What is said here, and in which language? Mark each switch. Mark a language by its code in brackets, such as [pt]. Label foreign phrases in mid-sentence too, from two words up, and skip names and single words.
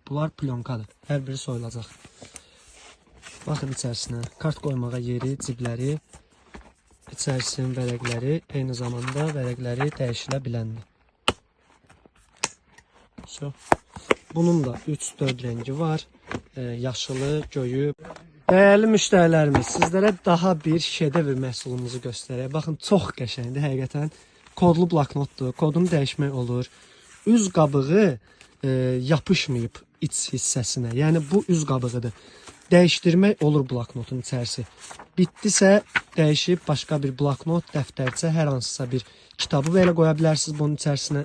[az] Bunlar plyonkadır. Hər biri soyulacaq. Baxın içərisinə. Kart qoymağa yeri, cibləri, içərisinin vərəqləri, eyni zamanda vərəqləri dəyişilə biləndir. Bunun da 3-4 rəngi var. Yaşılı, göyü. [tr] Değerli müşterilerimiz, sizlere daha bir [az] şedevr məhsulumuzu [tr] göstereyim. Bakın, [az] çox qəşəngdir həqiqətən. Kodlu bloknotdur. Kodunu dəyişmək olur. Üz qabığı yapışmayıb iç hissəsinə. Yəni bu üz qabığıdır. Dəyişdirmək olur bloknotun içərisi. Bitdisə dəyişib başqa bir bloknot, dəftərçə, hər hansısa bir kitabı belə qoya bilərsiniz bunun içərisinə.